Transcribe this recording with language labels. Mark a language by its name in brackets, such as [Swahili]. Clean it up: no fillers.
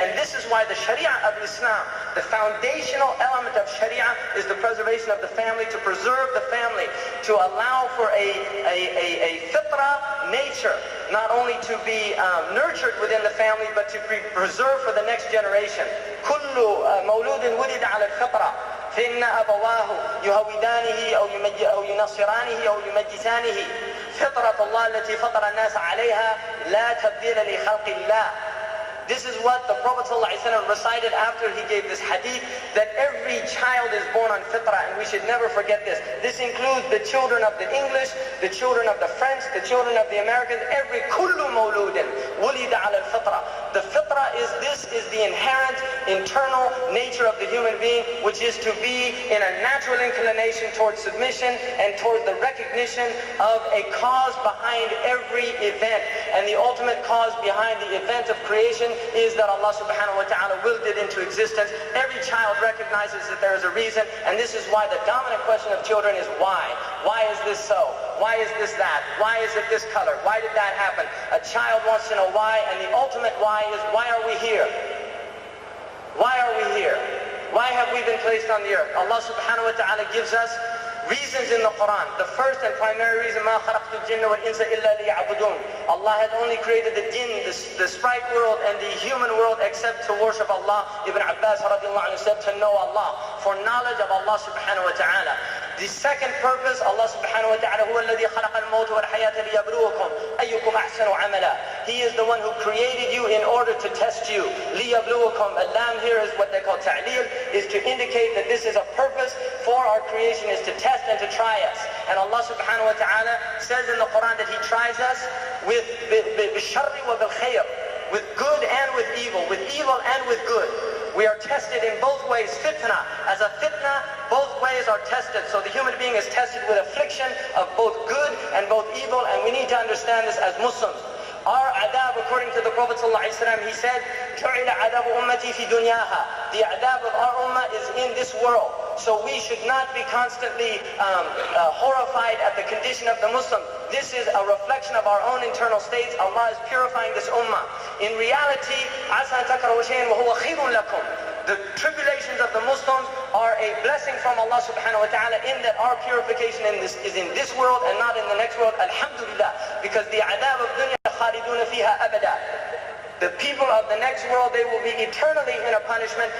[English] And this is why the Sharia of Islam, the foundational element of Sharia, is the preservation of the family, to preserve the family, to allow for a fitrah nature, not only to be nurtured within the family, but to be preserved for the next generation. [Arabic] كل مولود ولد على الفطرة فإن أبواه يهودانه أو ينصرانه أو يمجسانه فطرة الله التي فطر الناس عليها لا تبديل لخلق الله. [English] This is what the Prophet ﷺ recited after he gave this hadith, that every child is born on fitrah, and we should never forget this. This includes the children of the English, the children of the French, the children of the Americans, every [Arabic] kullu mawludin wulida ala al-fitrah. [English] The fitrah is the inherent internal nature of the human being, which is to be in a natural inclination towards submission and towards the recognition of a cause behind every event. And the ultimate cause behind the event of creation is that Allah subhanahu wa ta'ala willed it into existence. Every child recognizes that there is a reason, and this is why the dominant question of children is why? Why is this so? Why is this that? Why is it this color? Why did that happen? A child wants to know why, and the ultimate why is, why are we here? Why are we here? Why have we been placed on the earth? Allah subhanahu wa ta'ala gives us reasons in the Quran. The first and primary reason, [Arabic] مَا خَلَقْتُ الْجِنَّ وَالْإِنسَ إِلَّا لِيَعْبُدُونَ. [English] Allah had only created the jinn, the sprite world, and the human world except to worship Allah. Ibn Abbas radiallahu anhu said, to know Allah, for knowledge of Allah subhanahu wa ta'ala. The second purpose, [Arabic] Allah subhanahu wa ta'ala, هُوَ الَّذِي خَلَقَ الْمَوْتَ وَالْحَيَاةَ لِيَبْلُوَكُمْ أَيُّكُمْ أَحْسَنُ عَمَلًا. [English] He is the one who created you in order to test you. [Arabic] لِيَبْلُوَكُمْ. [English] Al-lam here is what they call ta'leel, is to indicate that this is a purpose for our creation, is to test and to try us. And Allah subhanahu wa ta'ala says in the Quran that He tries us with [Arabic] بِالشَّرِّ وَبِالْخَيْرِ, [English] with good and with evil and with good. We are tested in both ways. Fitna, as a fitna, both ways are tested. So the human being is tested with affliction of both good and both evil, and we need to understand this as Muslims. Our adab, according to the Prophet ﷺ, he said, [Arabic] جُعِلَ عَذَابُ أُمَّتِي فِي دُنْيَاهَا. [English] The adab of our ummah is in this world. So we should not be constantly horrified at the condition of the Muslim. This is a reflection of our own internal states. Allah is purifying this ummah. In reality, [Arabic] عَسَىٰ تَكْرَهُ شَيْئًا وَهُوَ خَيْرٌ لَكُمْ. [English] The tribulations of the Muslims are a blessing from Allah subhanahu wa ta'ala, in that our purification is in this world and not in the next world. Alhamdulillah. Because the adab of dunya [Arabic] khalidun fiha abada. [English] The people of the next world, they will be eternally in a punishment.